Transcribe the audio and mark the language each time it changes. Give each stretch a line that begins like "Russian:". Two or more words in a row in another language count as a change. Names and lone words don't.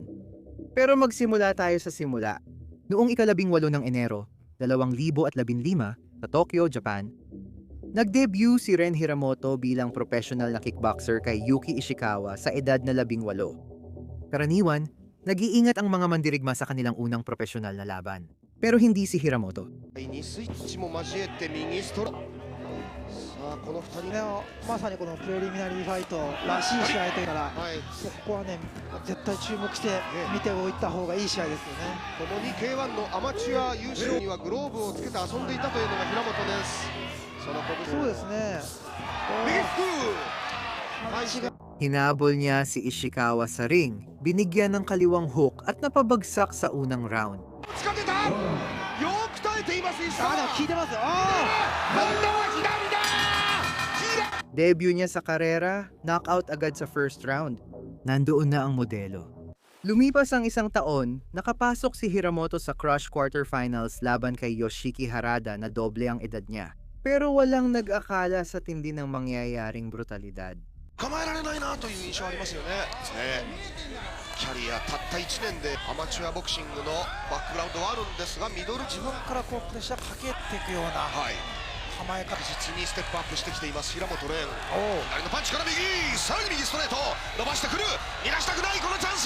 Filipino: Pero magsimula tayo sa simula. Noong ika-18 ng Enero, 2015 sa Tokyo, Japan, nag-debut si Ren Hiramoto bilang professional na kickboxer kay Yuki Ishikawa sa edad na 18. Karaniwan, nag-iingat ang mga mandirigma sa kanilang unang professional na laban. Pero hindi si Hiramoto.
Japanese: この2人まさにこのプレリミナリーファイトらしい試合というから、ここはね絶対注目して見ておいた方がいい試合ですよね。共に K1 のアマチュア優勝にはグローブをつけて遊んでいたというのが平本です。そうですね。
Filipino: Hinabol niya si Ishikawa sa ring, binigyan ng kaliwang hook at napabagsak sa unang round.
Japanese: よく耐えています石川。でも効いてますよ。今度は左だ。
Filipino: Debut niya sa karera, knockout agad sa
English: first round.
Filipino: Nandoon na ang modelo. Lumipas ang isang taon, nakapasok si Hiramoto sa Crush quarterfinals laban kay Yoshiki Harada na doble ang edad niya. Pero walang nag-akala sa tindi ng mangyayaring brutalidad.
Japanese: 構えられないなという印象ありますよね。キャリアたった1年でアマチュアボクシングのバックグラウンドはあるんですが、ミドル自分からこうプレッシャーかけていくような構え方、実にステップアップしてきています平本蓮。左のパンチから右、さらに右ストレート伸ばしてくる、逃がしたくないこのチャンス。